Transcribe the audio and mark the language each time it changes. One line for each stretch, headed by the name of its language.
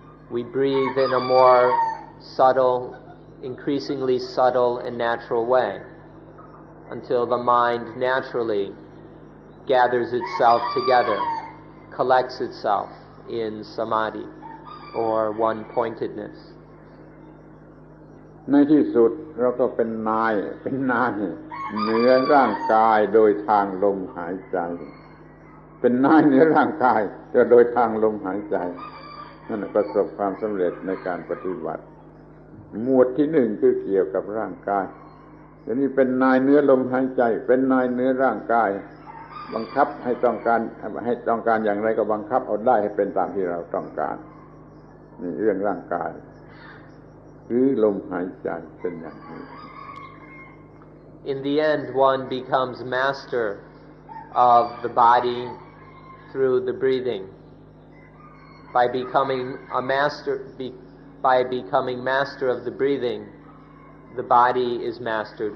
English: We breathe in a more subtle, increasingly subtle and natural way until the mind naturally gathers itself together, collects itself in samadhi or one-pointedness.
Thai: ในที่สุดเราก็เป็นนายเหนือร่างกายโดยทางลมหายใจเป็นนายเหนือร่างกายแต่โดยทางลมหายใจนั่นประสบความสำเร็จในการปฏิบัติ หมวดที่หนึ่งคือเกี่ยวกับร่างกายเดี๋ยวนี้เป็นนายเหนือลมหายใจเป็นนายเหนือร่างกายบังคับให้ต้องการอย่างไรก็บังคับเอาได้ให้เป็นตามที่เราต้องการนี่เรื่องร่างกายหรือลมหายใจเป็นอย่างนี้
English: In the end, one becomes master of the body through the breathing. by becoming master of the breathing, the body is mastered.